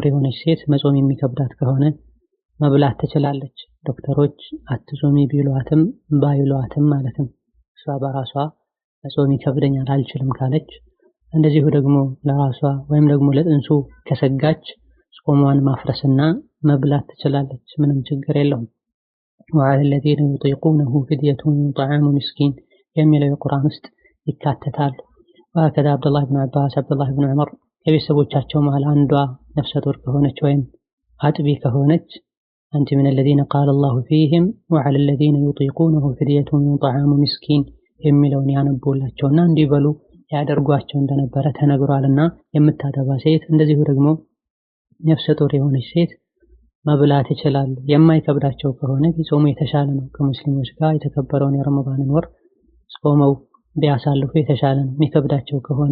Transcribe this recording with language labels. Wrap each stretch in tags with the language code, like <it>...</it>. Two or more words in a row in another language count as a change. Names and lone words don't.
<am>የሆነች ሴት መጾም የሚከብዳት ከሆነ መብላት ትችላለች። ዶክተሮች አትጾሚ ቢሏትም ባይሏትም ማለትም እሷ በራሷ መጾም ይከብደኛል አልችልም ካለች፣ እንደዚሁ ደግሞ ለራሷ ወይም ደግሞ ለጥንሱ ከሰጋች ጾሟን ማፍረስና መብላት ትችላለች። ምንም ችግር የለውም።</am> <ar>وعلى الذين يطيقونه فدية طعام مسكين</ar> <am>የሚለው የቁርአን ውስጥ ይካተታል። ወከዛ አብዱላህ ኢብኑ አባስ፣ አብዱላህ ኢብኑ ዑመር ከቤተሰቦቻቸው መሃል አንዷ ነፍሰ ጡር ከሆነች ወይም አጥቢ ከሆነች አንተ</am> <ar>من الذين قال الله فيهم وعلى الذين يطيقونه فدية طعام مسكين</ar> <am>የሚለውን ያነቡላቸውና እንዲበሉ ያደርጓቸው እንደነበረ ተነግሯልና የምታጠባ ሴት እንደዚሁ ደግሞ ነፍሰ ጡር የሆነች ሴት መብላት ይችላሉ። የማይከብዳቸው ከሆነ ቢጾሙ የተሻለ ነው። ከሙስሊሞች ጋር የተከበረውን የረመዳንን ወር ጾመው ቢያሳልፉ የተሻለ ነው። የሚከብዳቸው ከሆነ</am>